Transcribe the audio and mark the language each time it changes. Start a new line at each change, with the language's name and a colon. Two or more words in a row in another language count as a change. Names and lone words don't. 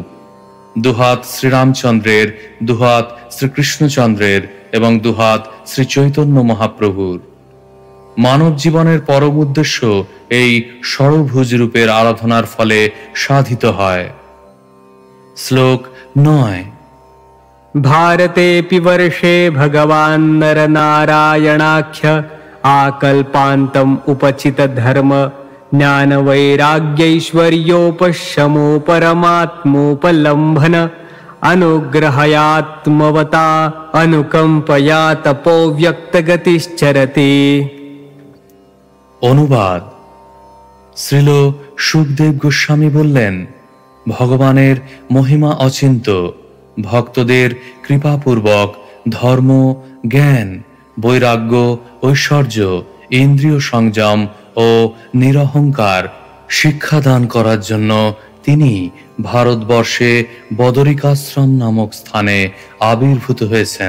Bangla: দুহাত শ্রীরামচন্দ্রের, দুহাত শ্রীকৃষ্ণচন্দ্রের এবং দুহাত শ্রী চৈতন্য মহাপ্রভুর। মানব জীবনের পরম উদ্দেশ্য এই ষড়ভুজ রূপের আরাধনার ফলে সাধিত হয়। শ্লোক ৯।
Sanskrit: भारतेऽपि वर्षे भगवान् नरनारायणाख्य आकल्पान्तम् उपचित धर्म ज्ञानवैराग्यैश्वर्योपशमो परमात्मोपलम्भन अनुग्रहयात्मवता अनुकम्पया तपोव्यक्तगतिश्चरति।
Bangla: অনুবাদ: শ্রীল সুখদেব গোস্বামী বললেন, ভগবানের মহিমা অচিন্ত। ভক্তদের কৃপাপূর্বক ধর্ম, জ্ঞান, বৈরাগ্য, ঐশ্বর্য, ইন্দ্রিয় সংযম ও নিরহংকার শিক্ষাদান করার জন্য তিনি ভারতবর্ষে বদরিকাশ্রম নামক স্থানে আবির্ভূত হয়েছেন।